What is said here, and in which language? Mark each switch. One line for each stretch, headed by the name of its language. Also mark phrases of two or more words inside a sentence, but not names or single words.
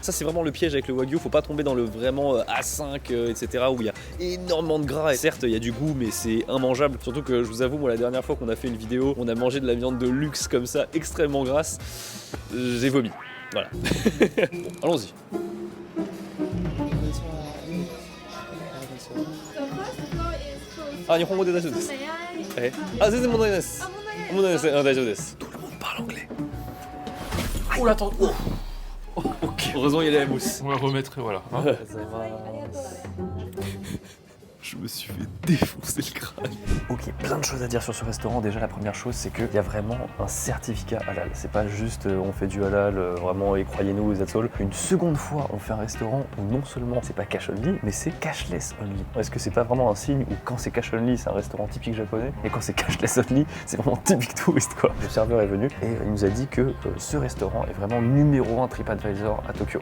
French: Ça c'est vraiment le piège avec le Wagyu, faut pas tomber dans le vraiment A5 etc. où il y a énormément de gras. Et certes il y a du goût mais c'est immangeable. Surtout que je vous avoue moi la dernière fois qu'on a fait une vidéo, on a mangé de la viande de luxe comme ça, extrêmement grasse, j'ai vomi. Voilà. Bon, allons-y.
Japanese: あ、日本語で大丈夫です. あ、全然問題です。問題です。あ、大丈夫です.
French: Tout le monde parle anglais. Oh là, attends. Ok. Heureusement, il y a la mousse. On va remettre, voilà. Hein. Je me suis fait défoncer le crâne. Ok, plein de choses à dire sur ce restaurant. Déjà, la première chose, c'est qu'il y a vraiment un certificat halal. C'est pas juste on fait du halal, vraiment, et croyez-nous,
English: that's all.
French: Une seconde fois, on fait un restaurant où non seulement c'est pas
English: cash only,
French: mais c'est
English: cashless only.
French: Est-ce que c'est pas vraiment un signe où quand c'est
English: cash only,
French: c'est un restaurant typique japonais, et quand c'est
English: cashless only,
French: c'est vraiment typique touriste, quoi. Le serveur est venu et il nous a dit que ce restaurant est vraiment numéro 1 TripAdvisor à Tokyo.